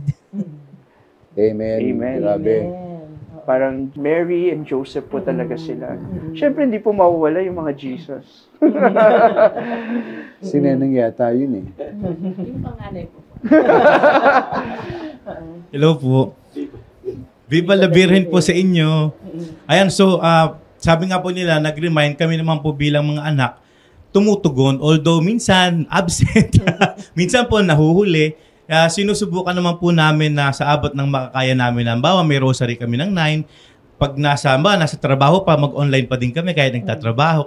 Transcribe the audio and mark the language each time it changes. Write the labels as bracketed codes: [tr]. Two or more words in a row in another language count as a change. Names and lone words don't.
[tl] Amen. Amen. Grabe. Parang Mary and Joseph po talaga sila. Siyempre, hindi po mawawala yung mga Jesus. Si Neneng yata yun eh. Yung panganay po. Hello po. [es] Viva la Virgen [tl] po sa inyo. Ayan, so sabi nga po nila, nag-remind kami naman po bilang mga anak, tumutugon, although minsan absent, minsan po nahuhuli. Sinusubukan naman po namin na sa abot ng makakaya namin. Halimbawa, may rosary kami ng 9. Pag nasa trabaho pa, mag-online pa din kami kahit nagtatrabaho.